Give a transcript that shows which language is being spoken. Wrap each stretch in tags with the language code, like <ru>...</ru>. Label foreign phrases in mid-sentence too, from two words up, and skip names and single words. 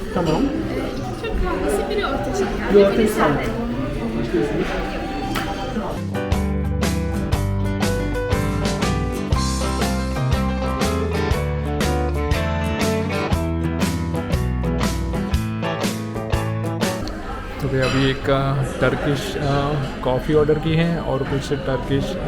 <tr>Tamam. İki Türk kahvesi, biri orta şeker. Bir orta biri şeker. sade.</tr> <hi>तो भैया अभी एक</hi> <en>Turkish coffee</en> <hi>ऑर्डर की है और कुछ टर्किश</hi>